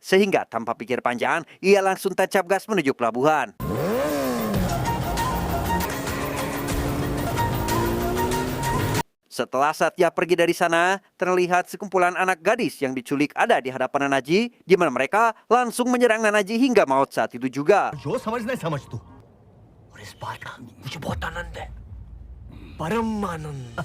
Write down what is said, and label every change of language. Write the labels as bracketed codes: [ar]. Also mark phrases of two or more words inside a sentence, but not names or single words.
[id] Sehingga tanpa pikir panjang, ia langsung tancap gas menuju pelabuhan. Setelah Satya pergi dari sana, terlihat sekumpulan anak gadis yang diculik ada di hadapan Nanaji, di mana mereka langsung menyerang Nanaji hingga maut saat itu juga. [hi] जो समझना है समझ तू और इस बात का मुझे बहुत आनंद है परम आनंद